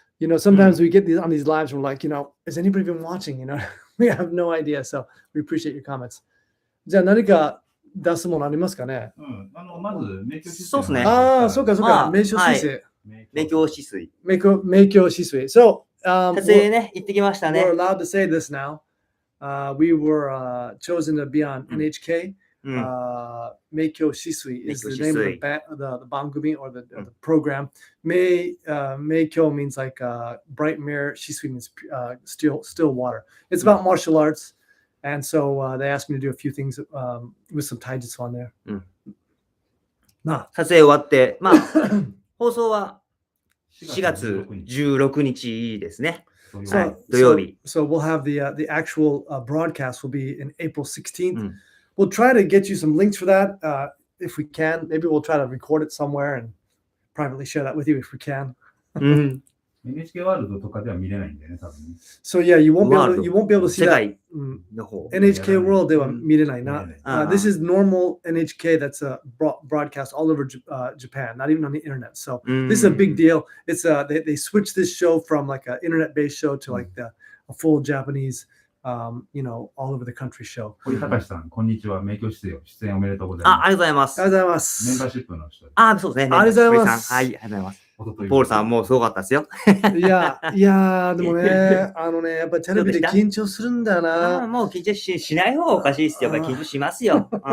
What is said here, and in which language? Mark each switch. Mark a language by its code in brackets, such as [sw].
[en] You know, sometimes we get on these lives, we're like, is anybody even watching? We have no idea. So we appreciate your comments. [ja] じゃあ何か出すものありますかね？まず、明鏡止水。そうですね。そうか。明鏡止水。明鏡止水。明鏡止水。So, 撮影ね、行ってきましたね。 [en] We're allowed to say this now. We were chosen to be on NHK. 明鏡止水 is the name of the bangumi or the program. 明鏡 means like bright mirror. 止水 means still water. It's about martial arts. And so they asked me to do a few things with some taijutsu on there. [ja] 撮影終わって、放送は4月16日ですね。はい、土曜日。 [en] So we'll have the actual broadcast will be in April 16th. We'll try to get you some links for that if we can. Maybe we'll try to record it somewhere and privately share that with you if we can. [ja] NHK ワールドとかでは見れないんだよね、多分。 [en] So yeah, you won't be able to see that. [ja] の方。 NHK World では見れないな。 [en] This is normal NHK that's broadcast all over Japan, not even on the internet. So this is a big deal. It's they switched this show from like an internet-based show to like a full Japanese, all over the country show. [ja] 堀隆さん、こんにちは。明鏡止水出演おめでとうございます。ありがとうございます。ありがとうございます。メンバーシップの人。そうですね。ありがとうございます。はい、ありがとうございます。ポールさんもすごかったですよ。いや、でもね、やっぱりテレビで緊張するんだよな。もう緊張しない方がおかしいですよ。やっぱり緊張しますよ。